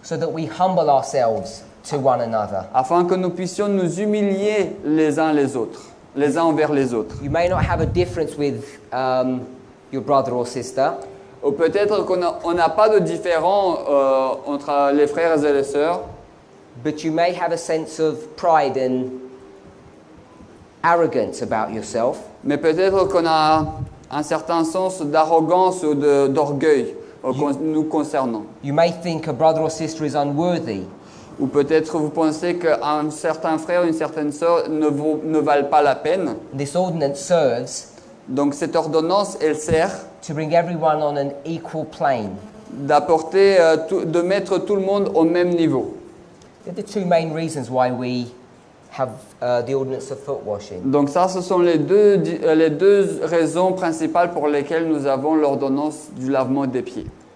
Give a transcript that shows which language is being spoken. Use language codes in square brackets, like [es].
[en] so that we humble ourselves to one another. [fr] afin que nous puissions nous humilier les uns les autres, les uns envers les autres. [en] You may not have a difference with your brother or sister, [fr] Ou peut-être qu'on n'a pas de différence entre les frères et les sœurs, [en] but you may have a sense of pride and arrogance about yourself. [fr] mais peut-être qu'on a un certain sens d'arrogance ou d'orgueil nous concernant. [en] You may think a brother or sister is unworthy, [fr] Ou peut-être vous pensez qu'un certain frère ou une certaine sœur ne valent pas la peine. [en] This ordinance serves [fr] Donc cette ordonnance, elle sert [en] to bring everyone on an equal plane. [fr] d'apporter, de mettre tout le monde au même niveau. [en] They're the two main reasons why we have the ordinance of foot washing. [fr] Donc ça, ce sont les deux raisons principales pour lesquelles nous avons l'ordonnance du lavement des pieds.